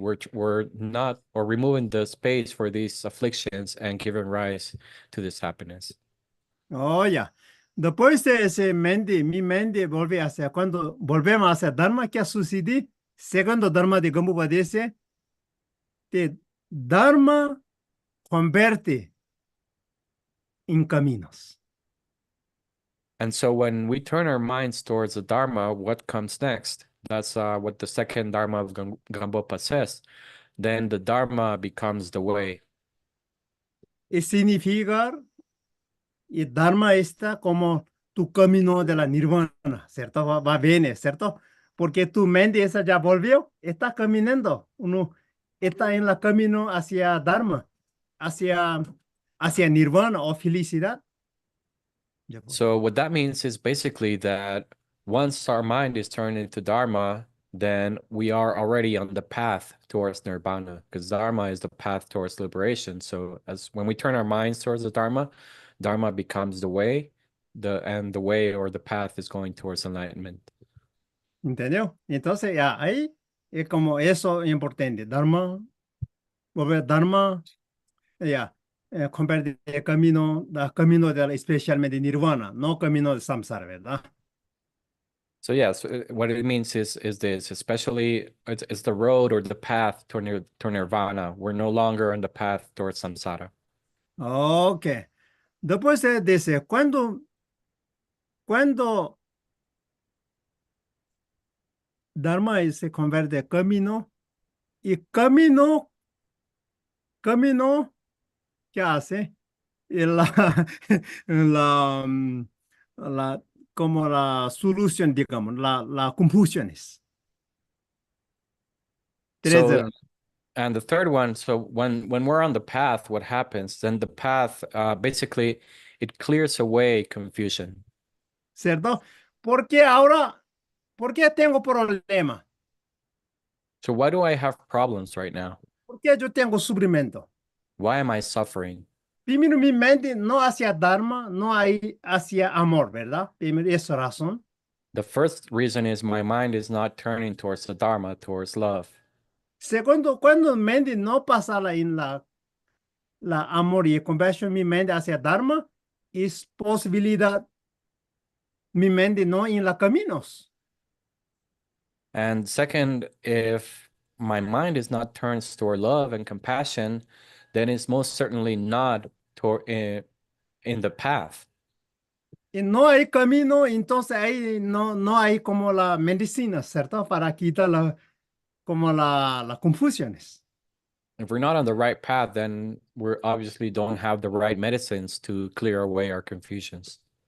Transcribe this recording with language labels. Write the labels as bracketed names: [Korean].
[English] We're not or removing the space for these afflictions and giving rise to this happiness. [Spanish] Oh, ya. Después de ese mente, mi mente vuelve hacia, cuando volvemos hacia Dharma, ¿qué sucede? Segundo Dharma de Gambukwa dice, que Dharma convierte en caminos. [English] And so when we turn our minds towards the Dharma, what comes next? That's what the second Dharma of Gambopa says. Then the Dharma becomes the way. [Spanish] Y significa, y Dharma está como tu camino de la nirvana, ¿cierto? Va bien, ¿cierto? Porque tu mente esa ya volvió, está caminando, uno está en el camino hacia Dharma, hacia nirvana o felicidad. [English] So what that means is basically that once our mind is turned into Dharma, then we are already on the path towards nirvana, because Dharma is the path towards liberation. So as when we turn our minds towards the Dharma, Dharma becomes the way, the way or the path is going towards enlightenment. [Spanish] ¿Entendió? Entonces, ya, ahí es como eso es importante. Dharma, volver Dharma, ya, convertir el camino de especialmente nirvana, no camino de samsara, ¿verdad? [English] So yes, what it means is this, especially it's the road or the path to nirvana. We're no longer on the path towards samsara. Ok. [Spanish] Después dice, cuando Dharma se convierte en camino, y camino, ¿qué hace? Y la, mm, la, como la solución, digamos, la confusiones. Tres [English] So [Spanish] ceros, [English] and the third one, so when we're on the path, what happens? Then the path basically it clears away confusion. [Spanish] ¿cierto? Porque ahora, ¿por qué tengo problema? [English] So why do I have problems right now? [Spanish] ¿Por qué yo tengo sufrimiento? [English] Why am I suffering? [Spanish] Primero, mi mente no hacia Dharma, no hay hacia amor, ¿verdad? Primero, esa razón. [English] The first reason is my mind is not turning towards the Dharma, towards love. [Spanish] Segundo, cuando mi mente no pasa en la amor y compasión, mi mente hacia Dharma, es posibilidad mi mente no en los caminos. [English] And second, if my mind is not turned toward love and compassion, then it's most certainly not in the path. [Spanish] Y no hay camino, entonces ahí no hay como la medicina, ¿cierto? Para quitar como las confusiones. [English] If we're not on the right path, then we're obviously don't have the right medicines to clear away our confusions.